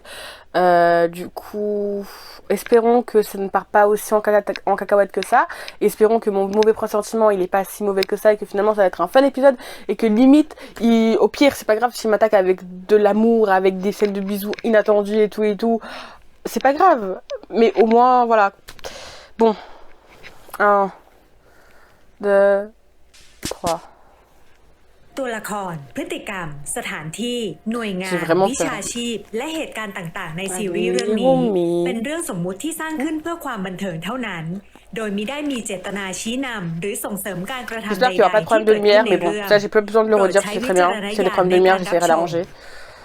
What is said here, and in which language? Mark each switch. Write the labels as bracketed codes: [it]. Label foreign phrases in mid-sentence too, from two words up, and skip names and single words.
[fr] Du coup, espérons que ça ne part pas aussi en cacahuète que ça, espérons que mon mauvais pressentiment il est pas si mauvais que ça et que finalement ça va être un fun épisode et que limite, au pire c'est pas grave s'il m'attaque avec de l'amour, avec des scènes de bisous inattendus et tout, c'est pas grave, mais au moins voilà. Bon, 1, 2, 3. [th] ตัวละครพฤติกรรมสถานที่หน่วยงานวิชาชีพและเหตุการณ์ต่างๆในซีรีส์เรื่องนี้เป็นเรื่องสมมุติที่สร้างขึ้นเพื่อความบันเทิงเท่านั้นโดยมิได้มีเจตนาชี้นำหรือส่งเสริมการกระทำใดๆที่เกิดขึ้นในเรื่องโปรดใช้วิจารณญาณในการรับชม